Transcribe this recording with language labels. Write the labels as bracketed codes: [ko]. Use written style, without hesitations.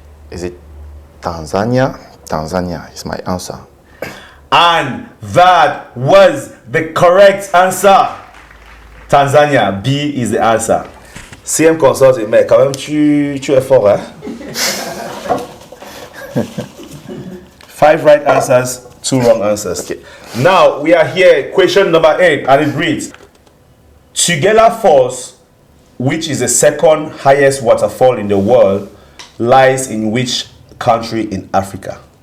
[en] Is it Tanzania? Tanzania is my answer. And that was the correct answer. Tanzania, B is the answer. [fr] CM Consulting, mais quand même tu es fort, hein? [en] 5 right answers, 2 wrong answers. Okay. Now we are here, question number 8, and it reads: Tugela Falls, which is the second highest waterfall in the world, lies in which country in Africa?